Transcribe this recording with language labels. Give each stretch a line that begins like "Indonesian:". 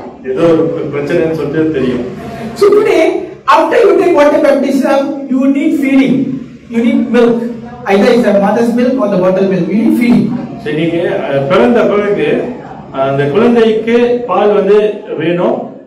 Tamil: ஏதோ ஒரு பிரச்சனைன்னு சொல்லிட்டு தெரியும்.
English: So today, after you take water baptism, you need feeding. You need milk. Either it's a mother's milk or the bottle milk. You need feeding.
Tamil: சரி, பிறந்த பிறகு அந்த குழந்தைக்கு பால் வந்து வேணும்.